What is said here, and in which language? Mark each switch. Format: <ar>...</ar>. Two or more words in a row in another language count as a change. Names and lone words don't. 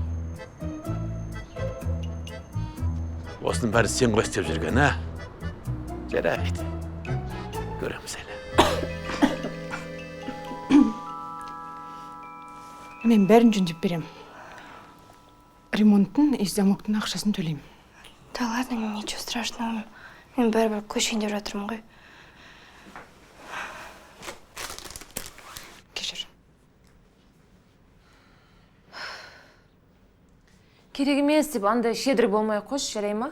<kk>Осының бәрі сен ғой істеп жүрген, а? Жарайды. Көреміз әлі. Мен бәрін жөндеп берем. Ремонттың и замоктың ақшасын төлеймін.</kk> <ru>Да ладно, ничего страшного.</ru> <kk>Мен бәрібір көшейін деп жатырмын ғой. Кешір. Керек емес деп андай щедрый болмай қош, жарай ма?</kk>